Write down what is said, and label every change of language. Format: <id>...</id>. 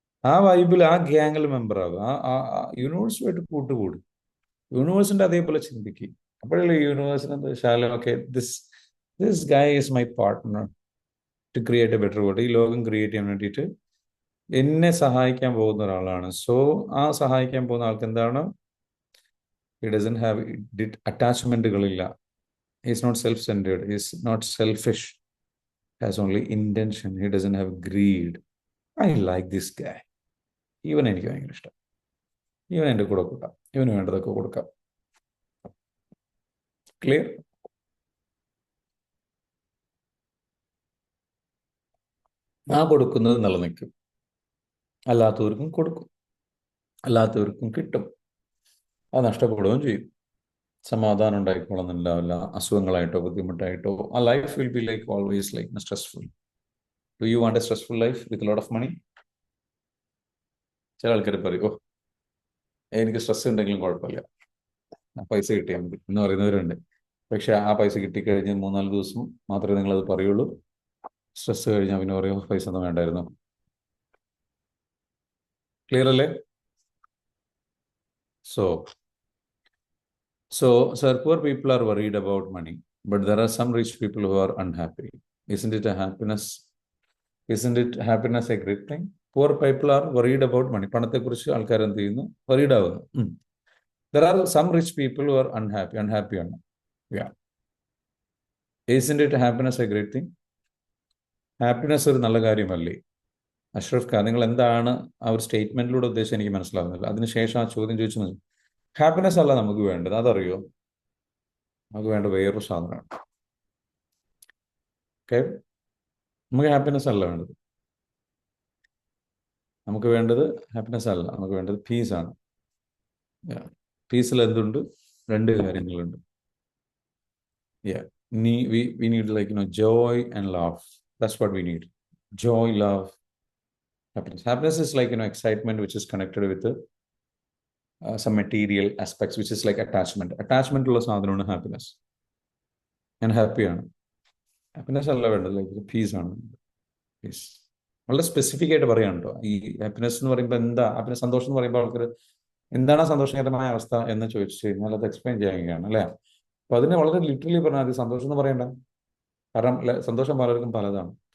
<ml>ആ വൈബിൽ, ആ ഗ്യാങ്ങിൽ മെമ്പർ ആകും. ആ യൂണിവേഴ്സുമായിട്ട് കൂട്ടുകൂടും. യൂണിവേഴ്സിന്റെ അതേപോലെ ചിന്തിക്കും. അപ്പോഴല്ലേ യൂണിവേഴ്സിന് എന്താ വെച്ചാൽ, okay,</ml> <en>This guy is my partner to create a better world.</en> <ml>ഈ ലോകം ക്രിയേറ്റ് ചെയ്യാൻ വേണ്ടിയിട്ട് എന്നെ സഹായിക്കാൻ പോകുന്ന ഒരാളാണ്. സോ ആ സഹായിക്കാൻ പോകുന്ന ആൾക്ക് എന്താണ്?</ml> <en>he doesn't have അറ്റാച്ച്മെന്റുകളില്ല. he is not self-centered, he is not selfish, has only intention. He doesn't have greed. I like this guy,</en> <ml>ഇവൻ എനിക്ക് ഭയങ്കര ഇഷ്ടം, ഇവൻ എൻ്റെ കൂടെ കൂട്ടാം, ഇവന് വേണ്ടതൊക്കെ കൊടുക്കാം.</ml> <en>Clear?</en> <ml>ആ കൊടുക്കുന്നത് നിലനിൽക്കും. അല്ലാത്തവർക്കും കൊടുക്കും, അല്ലാത്തവർക്കും കിട്ടും. അത് നഷ്ടപ്പെടുകയും ചെയ്യും. സമാധാനം ഉണ്ടായിക്കോളുന്നുണ്ടാവില്ല. അസുഖങ്ങളായിട്ടോ ബുദ്ധിമുട്ടായിട്ടോ.</ml> <en>ആ life will be like always like stressful. Do you want a stressful life with lot of money?</en> <ml>ചില ആൾക്കാർ പറയും, ഓ എനിക്ക് സ്ട്രെസ് ഉണ്ടെങ്കിലും കുഴപ്പമില്ല, പൈസ കിട്ടിയാൽ മതി എന്ന് പറയുന്നവരുണ്ട്. പക്ഷെ ആ പൈസ കിട്ടിക്കഴിഞ്ഞ് 3-4 ദിവസം മാത്രമേ നിങ്ങളത് പറയുള്ളൂ. സ്ട്രെസ് കഴിഞ്ഞാൽ പിന്നെ പറയും, പൈസ ഒന്നും വേണ്ടായിരുന്നു. ക്ലിയർ അല്ലേ?</ml> <en>So, sir, poor people are worried about money, but there are some rich people who are unhappy. Isn't it a happiness? Isn't it happiness a great thing? Poor people are worried about money.</en> <ml>പണത്തെക്കുറിച്ച് ആൾക്കാർ എന്ത് ചെയ്യുന്നു? worried ആവുന്നു.</ml> <en>There are some rich people who are unhappy ആണ്. Yeah. Isn't it happiness a great thing?</en> <ml>Happiness ഒരു നല്ല കാര്യമല്ലേ? അഷ്റഫ് ഖാൻ, നിങ്ങൾ എന്താണ് ആ ഒരു സ്റ്റേറ്റ്മെന്റിലൂടെ ഉദ്ദേശിച്ച് എനിക്ക് മനസ്സിലാവുന്നില്ല. അതിനുശേഷം ആ ചോദ്യം ചോദിച്ചു. ഹാപ്പിനെസ് അല്ല നമുക്ക് വേണ്ടത്, അതറിയോ? നമുക്ക് വേണ്ട വേറൊരു സാധനമാണ്. ഓക്കെ, നമുക്ക് ഹാപ്പിനെസ് അല്ല വേണ്ടത്. നമുക്ക് വേണ്ടത് ഹാപ്പിനെസ് അല്ല, നമുക്ക് വേണ്ടത് പീസാണ്. പീസിൽ എന്തുണ്ട്? 2 കാര്യങ്ങളുണ്ട്.</ml> <en>We need joy and love. That's what we need. Joy, love, happiness. Happiness is like excitement which is connected with some material aspects, which is like attachment</en> <ml>ഉള്ള സാധനമാണ് ഹാപ്പിനെസ്. ഞാൻ ഹാപ്പിയാണ്. ഹാപ്പിനെസ് അല്ല വേണ്ടത്, ലൈക്ക് പീസ് ആണ്. Piece വളരെ specific ആയിട്ട് പറയാൻ കേട്ടോ. ഈ ഹാപ്പിനെസ് എന്ന് പറയുമ്പോൾ എന്താ, ഹാപ്പിനെസ്, സന്തോഷം എന്ന് പറയുമ്പോൾ ആൾക്കാർ എന്താണ് സന്തോഷകരമായ അവസ്ഥ എന്ന് ചോദിച്ചു കഴിഞ്ഞാൽ അത് എക്സ്പ്ലെയിൻ ചെയ്യുകയാണ് അല്ലേ. അപ്പൊ അതിനെ വളരെ ലിറ്ററലി പറഞ്ഞാൽ അത് സന്തോഷം എന്ന് പറയണ്ട. കാരണം സന്തോഷം പലർക്കും പലതാണ്.</ml>